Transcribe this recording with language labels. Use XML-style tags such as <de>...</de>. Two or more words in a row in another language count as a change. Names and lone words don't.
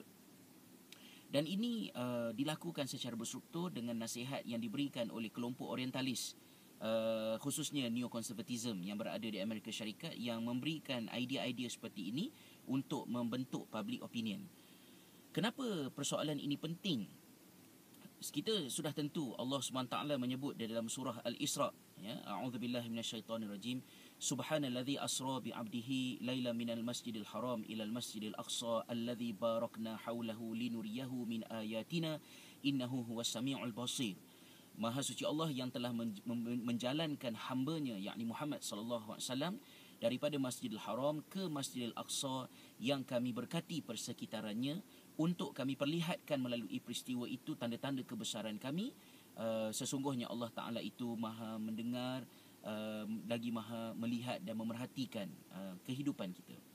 <ms>Dan ini dilakukan secara berstruktur dengan nasihat yang diberikan oleh kelompok orientalis, khususnya neokonservatism yang berada di Amerika Syarikat, yang memberikan idea-idea seperti ini untuk membentuk</ms> <en>public opinion.</en> <ms>Kenapa persoalan ini penting? Kita sudah tentu Allah SWT menyebut di dalam surah Al-Isra, ya,</ms> <ar>أعوذ بالله من الشيطان الرجيم سبحان الذي أسرى بعبده ليلا من المسجد الحرام إلى المسجد الأقصى الذي باركنا حوله لنريه من آياتنا إنه هو السميع البصير.</ar> <ms>Maha suci Allah yang telah menjalankan hambanya, yakni Muhammad</ms> <ar>صلى الله عليه وسلم,</ar> <ms>daripada Masjidil Haram ke Masjidil Aqsa yang kami berkati persekitarannya untuk kami perlihatkan melalui peristiwa itu tanda-tanda kebesaran kami. Sesungguhnya Allah Ta'ala itu maha mendengar, lagi maha melihat dan memerhatikan kehidupan kita.</ms>